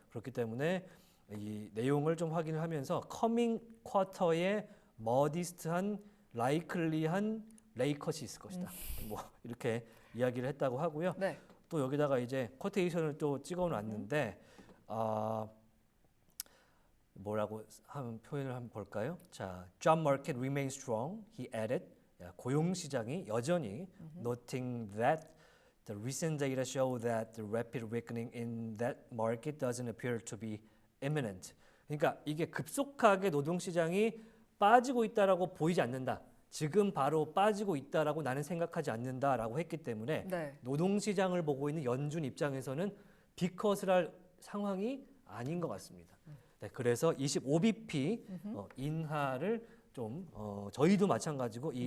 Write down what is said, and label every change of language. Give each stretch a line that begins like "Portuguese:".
Korean: 그렇기 때문에 이 내용을 좀 확인을 하면서 커밍 쿼터에 머디스트한 라이클리한 레이컷이 있을 것이다. 뭐 이렇게 이야기를 했다고 하고요. 네. 또 여기다가 이제 쿼테이션을 또 찍어놨는데 뭐라고 한 표현을 한번 볼까요?
English: 자, job market remains strong. He added,
Korean: 고용 시장이 여전히
English: noting that the recent data show that the rapid weakening in that market doesn't appear to be imminent.
Korean: 그러니까 이게 급속하게 노동 시장이 빠지고 있다라고 보이지 않는다. 지금 바로 빠지고 있다라고 나는 생각하지 않는다라고 했기 때문에 네. 노동 시장을 보고 있는 연준 입장에서는 비컷을 할 상황이 아닌 것 같습니다. 네, 그래서 25bp 인하를 좀 저희도 마찬가지고 이